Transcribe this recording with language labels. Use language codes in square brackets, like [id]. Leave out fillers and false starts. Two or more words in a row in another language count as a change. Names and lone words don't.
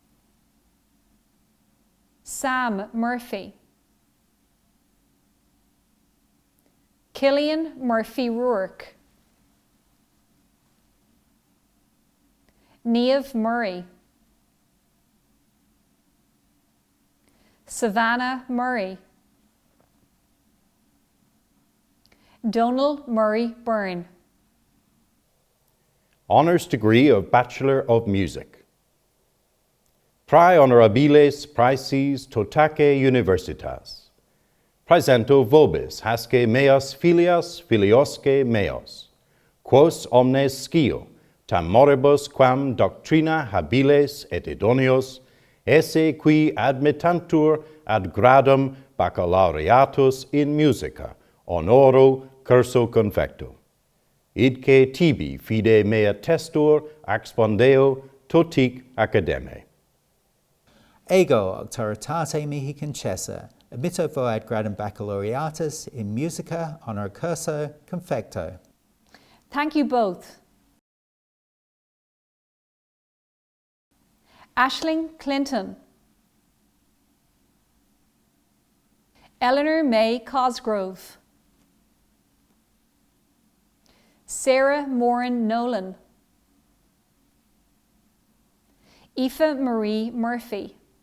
[en] Sam Murphy, Killian Murphy Rourke, Niamh Murray, Savannah Murray, Donal Murray Byrne. Honours degree of Bachelor of Music. [la] Prae honorabiles praeses totaque universitas. Praesento vobis hasce meas filias filiosque meos, quos omnes scio, tam moribus quam doctrina habiles et idoneos, esse qui admittantur ad gradum baccalaureatus in musica, honoro curso confecto. Idque tibi fide mea testor expondeo totique academe. Ego auctoritate mihi concessa, admitto vo ad gradum baccalaureatus in musica honor curso confecto. [en] Thank you both. Aisling Clinton, Eleanor May Cosgrove, Sarah Moran Nolan, Aoife Marie Murphy,